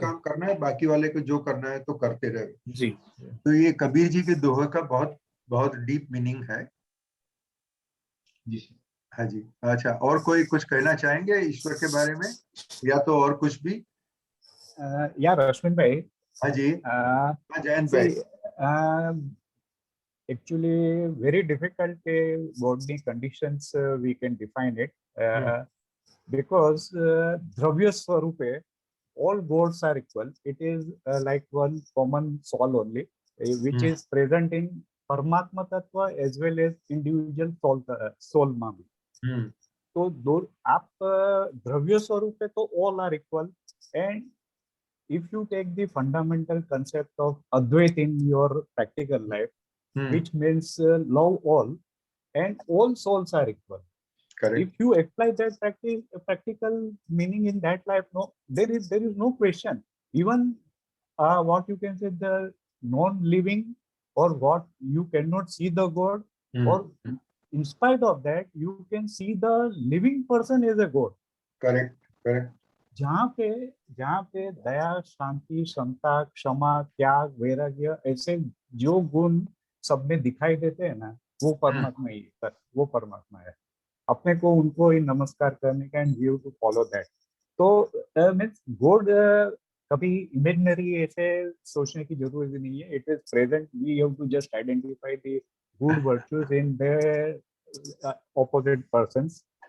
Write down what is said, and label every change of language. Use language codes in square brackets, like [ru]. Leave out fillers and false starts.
[hi] काम करना है, बाकी वाले को जो करना है तो करते रहे। जी तो ये कबीर जी के दोहे का बहुत बहुत डीप मीनिंग है। जी सर। हाँ जी। अच्छा, और कोई कुछ कहना चाहेंगे ईश्वर के बारे में, या तो और कुछ भी? या रश्मिन भाई, हाँ जी। हाँ जयंत भाई। [en] see, actually very difficult body conditions we can define it because Dravya Swarupe, all gods are equal. It is like one common soul only, which is present in Paramatma Tattva as well as individual soul [hi] में भी। तो दो आप द्रव्य स्वरूप है तो [en] all are equal, and if you take the fundamental concept of Advait in your practical life, which means love all and all souls are equal. Correct. If you apply that practical meaning in that life, no, there is no question. Even what you can say, the non-living, or what you cannot see the God, or in spite of that, you can see the living person as a God. Correct. Correct. [hi] जहाँ पे दया, शांति, क्षमता, क्षमा, त्याग, वैराग्य, ऐसे जो गुण सब में दिखाई देते हैं ना, वो परमात्मा ही है, वो परमात्मा है। अपने को उनको ही नमस्कार करने का, [en] And we have to follow that. [hi] तो मीन्स गॉड कभी इमेजिनरी ऐसे सोचने की जरूरत नहीं है। [en] It is present, we have to just identify the good virtues in the opposite persons.